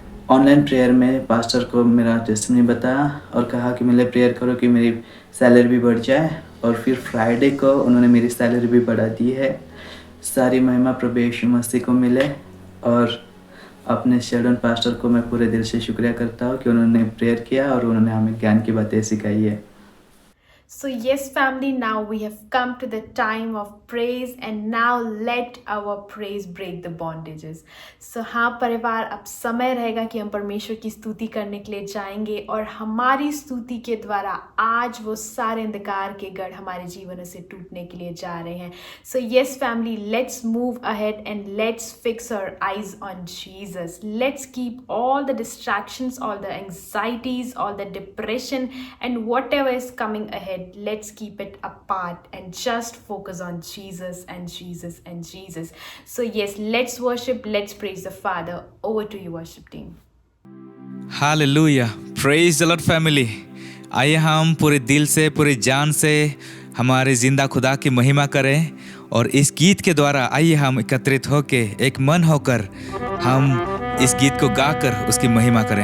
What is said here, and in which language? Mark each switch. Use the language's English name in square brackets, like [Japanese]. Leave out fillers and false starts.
[Hindi] Online prayer में pastor को मेरा टेस्टिमनी बताया और कहा कि मेरे लिए प्रेयर करो कि मेरी सैलरी भी बढ़ जाए, और फिर फ्राइडे को उन्होंने मेरी सैलरी भी बढ़ा दी है। सारी महिमा प्रभु यीशु मसीह को मिले, और अपने शेल्डन पास्टर को मैं पूरे दिल से शुक्रिया करता हूँ कि उन्होंने प्रेयर किया और उन्होंने हमें ज्ञान की बातें सिखाई है। [English] So yes family, now we have come to the time of praise, and now let our praise break the bondages. So [Hindi] हाँ परिवार, अब समय रहेगा कि हम परमेश्वर की स्तुति करने के लिए जाएंगे, और हमारी स्तुति के द्वारा आज वो सारे अंधकार के गढ़ हमारे जीवनों से टूटने के लिए जा रहे हैं। [English] So yes family, let's move ahead and let's fix our eyes on Jesus. Let's keep all the distractions, all the anxieties, all the depression and whatever is coming ahead. Let's keep it apart and just focus on Jesus and Jesus and Jesus. So yes, let's worship, let's praise the Father. Over to you worship team. [Hindi] Hallelujah, [English] Praise the Lord family. [Hindi] आइए हम पूरे दिल से, पूरे जान से हमारे जिंदा खुदा की महिमा करें, और इस गीत के द्वारा आइए हम एकत्रित होके एक मन होकर हम इस गीत को गाकर उसकी महिमा करें।